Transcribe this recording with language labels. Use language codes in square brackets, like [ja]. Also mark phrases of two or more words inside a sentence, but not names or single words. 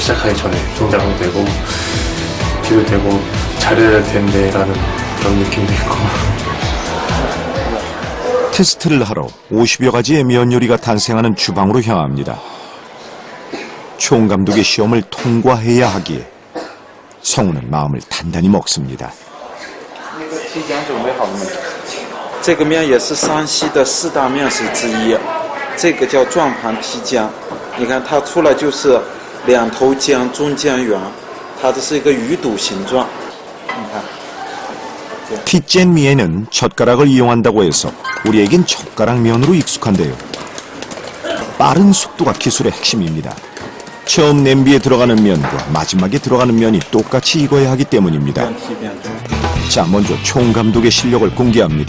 [ko] 시작하기 전에 긴장도 되고 기도 되고 잘해야 될 텐데라는 그런 느낌도 있고. 테스트를 하러 50여 가지의 면 요리가 탄생하는 주방으로 향합니다. 총감독의 시험을 통과해야 하기에 성우는 마음을 단단히 먹습니다. [zh] 提浆准备好了没？这个面也是山西的4大面食之一，这个叫转盘提浆。你看它出来就是2头浆，中间圆，它这是一个鱼肚形状。你看。 [ko] 티젠미에는 젓가락을 이용한다고 해서 우리에겐 젓가락 면으로 익숙한데요. 빠른 속도가 기술의 핵심입니다. 처음 냄비에 들어가는 면과 마지막에 들어가는 면이 똑같이 익어야 하기 때문입니다. 자, 먼저 총감독의 실력을 공개합니다.